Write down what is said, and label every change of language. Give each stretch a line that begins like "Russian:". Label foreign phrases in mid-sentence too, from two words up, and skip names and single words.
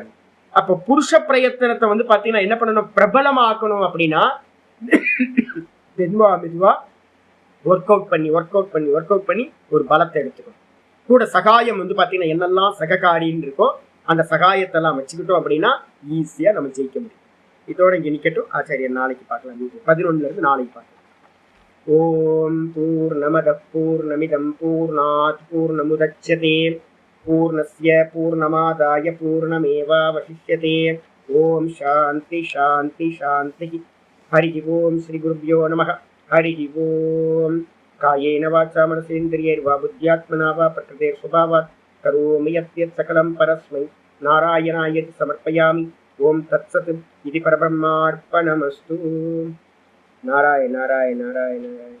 Tamil: அப்ப புருஷ பிரயத்தனத்தை வந்து பாத்தீங்கன்னா என்ன பண்ணணும், பிரபலமாக்கணும் அப்படின்னா மெதுவா மெதுவா
English: work out
Tamil: பண்ணி ஒரு பலத்தை எடுத்துக்கணும். கூட சகாயம் வந்து பாத்தீங்கன்னா என்னெல்லாம் சககாரின்னு இருக்கோ அந்த சகாயத்தை எல்லாம் வச்சுக்கிட்டோம் அப்படின்னா ஈஸியா நம்ம ஜெயிக்க முடியும். இதோட இங்க நிக்கட்டும். ஆச்சாரியர் நாளைக்கு பார்க்கலாம். 11 இருந்து நாளைக்கு பார்க்கலாம்.
Sanskrit: ओम् पूर्णमदः पूर्णमिदं पूर्णात् पूर्णमुदच्यते पूर्णस्य पूर्णमादाय पूर्णमेवावशिष्यते. ओम् शान्तिः शान्तिः शान्तिः. हरि ओम् श्री गुरुभ्यो नमः. हरि ओम्. कायेन वाचा मनसेन्द्रियैर्वा बुद्ध्यात्मना वा प्रकृतेः स्वभावात् करोमि यद्यत् सकलं परस्मै नारायणायेति समर्पयामि. ओम् तत्सत्। इदं परब्रह्मार्पणमस्तु. नारायण नारायण नारायण नारायण.